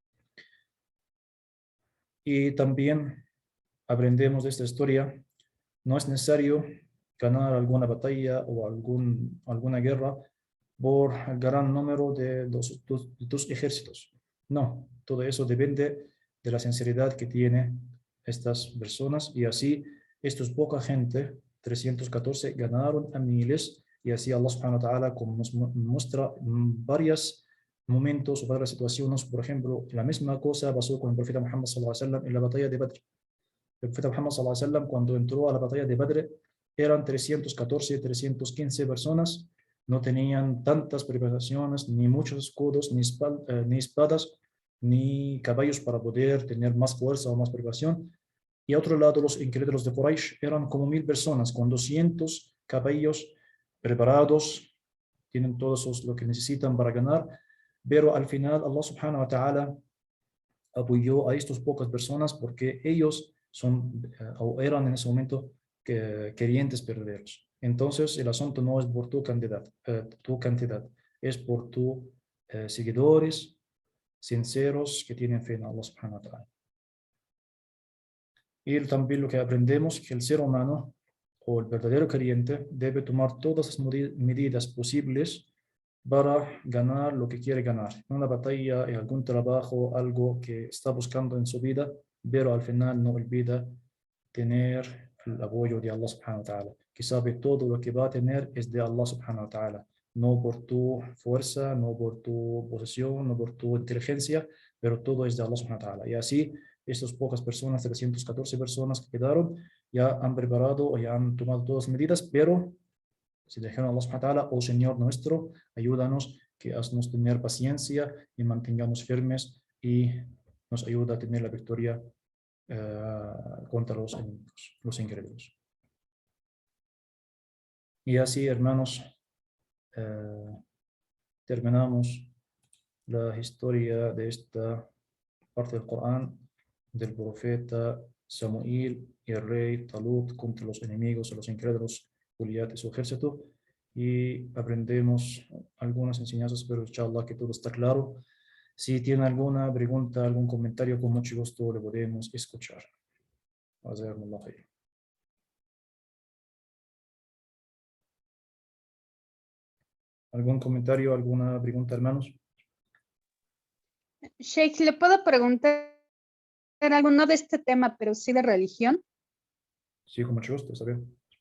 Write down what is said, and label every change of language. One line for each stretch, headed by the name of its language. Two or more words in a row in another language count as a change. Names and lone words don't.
Spanish: Y también aprendemos de esta historia, no es necesario ganar alguna batalla o alguna guerra por el gran número de tus ejércitos. No, todo eso depende de la sinceridad que tienen estas personas, y así estos poca gente, 314, ganaron a miles, y así
Arabic: الله سبحانه وتعالى
Spanish: como nos muestra varios momentos o varias situaciones. Por ejemplo, la misma cosa pasó con el profeta Muhammad
Arabic: صلى الله عليه وسلم
Spanish: en la batalla de Badr. El profeta Muhammad
Arabic: صلى الله عليه وسلم,
Spanish: cuando entró a la batalla de Badr, eran 314, 315 personas, no tenían tantas preparaciones, ni muchos escudos, ni espadas, ni caballos para poder tener más fuerza o más preparación. Y a otro lado, los incrédulos de Quraysh eran como 1,000 personas, con 200 caballos preparados, tienen todos lo que necesitan para ganar, pero al final
Arabic: الله سبحانه وتعالى
Spanish: apoyó a estas pocas personas porque ellos o eran en ese momento creyentes verdaderos. Entonces, el asunto no es por tu cantidad, es por tus seguidores sinceros que tienen fe en
Arabic: الله سبحانه وتعالى.
Spanish: Y también lo que aprendemos es que el ser humano o el verdadero creyente debe tomar todas las medidas posibles para ganar lo que quiere ganar. En una batalla, en algún trabajo, algo que está buscando en su vida, pero al final no olvida tener el apoyo de
Arabic: الله سبحانه وتعالى,
Spanish: que sabe todo lo que va a tener es de
Arabic: الله سبحانه وتعالى,
Spanish: no por tu fuerza, no por tu posesión, no por tu inteligencia, pero todo es de
Arabic: الله سبحانه وتعالى.
Spanish: Y así, estas pocas personas, 314 personas que quedaron, ya han preparado o ya han tomado todas las medidas, pero si dijeron a
Arabic: الله سبحانه وتعالى,
Spanish: oh Señor nuestro, ayúdanos, que haznos tener paciencia y mantengamos firmes, y nos ayuda a tener la victoria contra los enemigos, los incrédulos. Y así, hermanos, terminamos la historia de esta parte del Corán, del profeta Samuel y el rey Talut contra los enemigos, los incrédulos, Goliat y su ejército, y aprendemos algunas enseñanzas, pero inshallah que todo está claro. Si tiene alguna pregunta, algún comentario, con mucho gusto le podemos escuchar.
Arabic: جزاكم الله خير.
Spanish: ¿Algún comentario, alguna pregunta, hermanos? Sheikh, ¿le puedo preguntar algo, no de este tema, pero sí de religión? Sí, con mucho gusto, está bien.